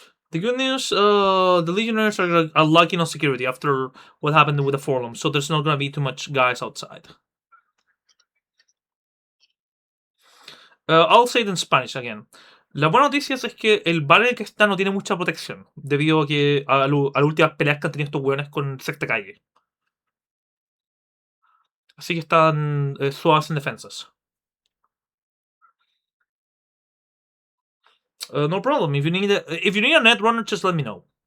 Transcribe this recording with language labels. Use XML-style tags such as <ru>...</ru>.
<en>The good news, the Legionnaires are lacking on security after what happened with the forum, so there's not gonna be too much guys outside. I'll say it in Spanish again.</en> <es>La buena noticia es que el bar en el que está no tiene mucha protección, debido a que a las últimas peleas que han tenido estos hueones con sexta calle. Así que están suaves en defensas.</es> <en>No problem. If you need a net runner, just let me know.</en>